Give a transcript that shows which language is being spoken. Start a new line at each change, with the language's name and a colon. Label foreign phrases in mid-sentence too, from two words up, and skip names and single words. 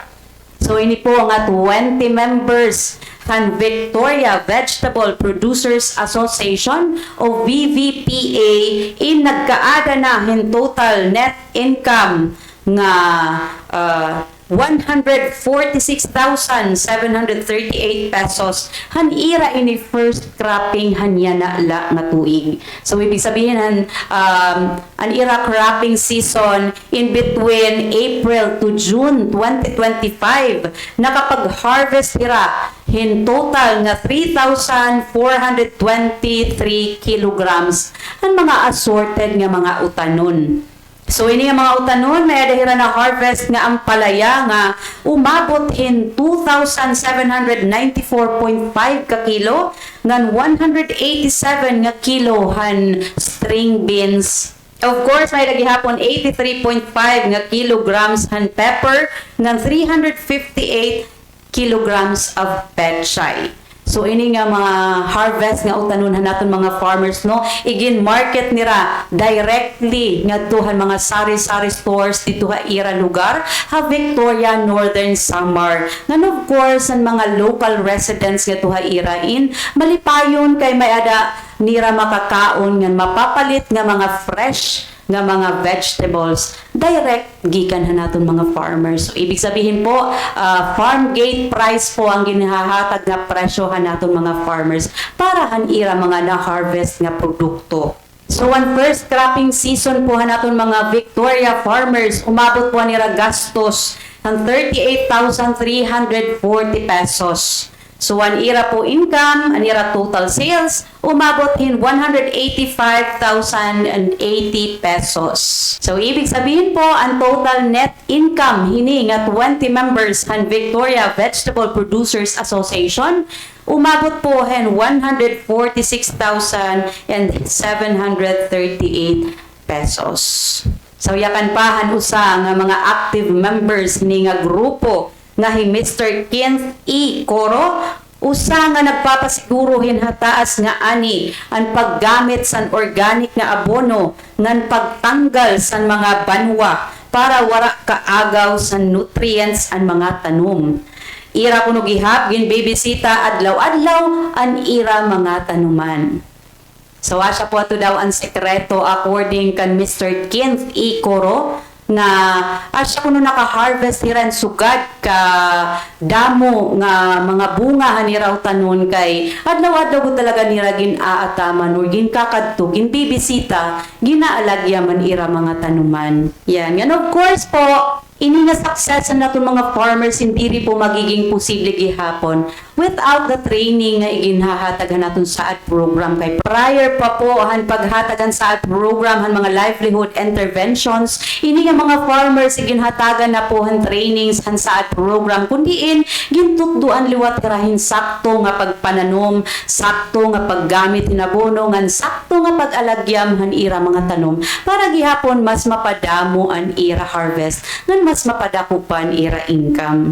Waray: So ini po nga 20 members han Victoria Vegetable Producers Association o VVPA in nagkaada na hin
English: total net income
Waray: nga 146,738 pesos han ira ini
English: first cropping
Waray: hanya na la nga tuig. So
Filipino: ibig sabihin
Waray: an ira
English: cropping season
Waray: in
English: between April to June
Waray: 2025 nakapag-harvest ira hin total nga 3,423 kilograms ang mga assorted nga mga utanon. So ini nga mga utanon may adahira na harvest nga ang palaya nga umabot hin 2,794.5 ka kilo ngan 187 nga kilo han
English: string beans. Of course
Waray: may gihapon 83.5 nga kilograms han pepper ngan 358 kilograms of pechay. So ini nga mga harvest nga utanon naton mga farmers no igin market nira directly ngadtuhan mga sari-sari stores dito ha ira lugar ha Victoria Northern Samar. Ngan
English: of course
Waray: ang mga
English: local residents
Waray: nga tuha ira in malipayon kay may ada nira makakaon nga mapapalit nga mga fresh nga mga vegetables direct gikan hanaton mga farmers. So
Filipino: ibig sabihin
Waray: po
English: farm gate price
Waray: po ang ginahahatag nga presyo hanaton mga farmers para hanira mga na-harvest nga produkto. So ang
English: first cropping season
Waray: po hanaton mga Victoria farmers umabot po nira gastos ng 38,340 pesos. So, ang ira po income, ang ira
English: total sales,
Waray: umabot hin 185,080 pesos. So,
Filipino: ibig sabihin
Waray: po, ang
English: total net income
Waray: hini nga 20 members ng Victoria Vegetable Producers Association, umabot po hin 146,738 pesos. So, yakan pahan usa nga mga
English: active members
Waray: ni nga grupo nga hi Mr. Kenneth E. Coro, usa nga nagpapasiguro hinhataas nga ani ang paggamit san organic nga abono ngan pagtanggal san mga banwa para wara kaagaw sa nutrients ang mga tanom. Ira kuno gihap gin bibisita adlaw-adlaw an ira mga tanuman. So asya po ato daw ang sekreto according kan Mr. Kenneth E. Coro nga asya kuno naka-harvest hiran sugad ka damo nga mga bunga haniraw tanon kay adlaw-adlaw ko talaga nira gin-aataman or gin-kakadto gin-bibisita ginaalagyaman ira mga tanuman. Yan.
English: And of course
Waray: po, ini nga success na naton mga farmers
Filipino: hindi rin po magiging posible
Waray: gihapon
English: without the training
Waray: nga iginhahatagan naton sa AD program. Kay prior pa po han paghatagan sa AD program han mga
English: livelihood interventions,
Waray: ini nga mga farmers iginhatagan na po han trainings han sa AD program kundiin gintutduan liwat karahin sakto nga pagpananom, sakto nga paggamit hinabono ngan sakto nga pag-alagyam han ira mga tanom para gihapon mas mapadamo an ira harvest ngan mas mapadakupan ira income.